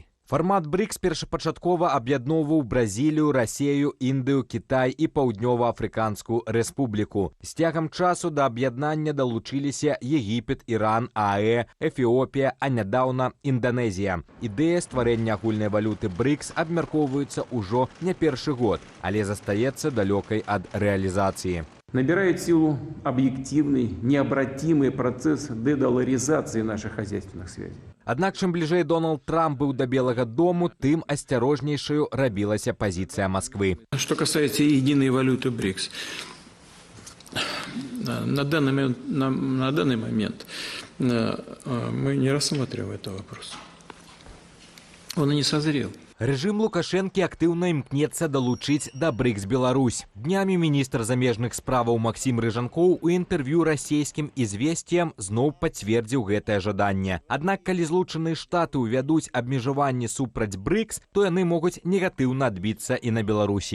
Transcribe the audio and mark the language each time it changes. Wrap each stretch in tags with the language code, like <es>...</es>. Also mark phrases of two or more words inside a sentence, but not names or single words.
<be>Фармат БРИКС першапачаткова аб'ядноўваў Бразілію, Расею, Індыю, Кітай і Паўднёва-Афрыканскую рэспубліку. З цягам часу да аб'яднання далучыліся Егіпет, Іран, ААЭ, Эфіопія, а нядаўна Інданезія. Ідэя стварэння агульнай валюты БРИКС абмяркоўваецца ўжо не першы год, але застаецца далёкай ад рэалізацыі.</be> <ru>Набирает силу объективный, необратимый процесс дедоларизации наших хозяйственных связей.</ru> <be>Аднак, чым бліжэй Дональд Трамп быў да Белага дому, тым асцярожнейшаю рабілася пазіцыя Москвы.</be> <ru>Что касается единой валюты БРИКС, на данный момент мы не рассматриваем этот вопрос. Он и не созрел.</ru> <be>Рэжым Лукашэнкі актыўна імкнецца далучыць да БРИКС Беларусь. Днямі міністр замежных справаў Максім Рыжанкоў у інтэрв'ю расійскім «Ізвесціям» зноў пацвердзіў гэтае жаданне. Аднак, калі злучаныя штаты ўвядуць абмежаванні супраць БРИКС, то яны могуць негатыўна адбіцца і на Беларусі.</be>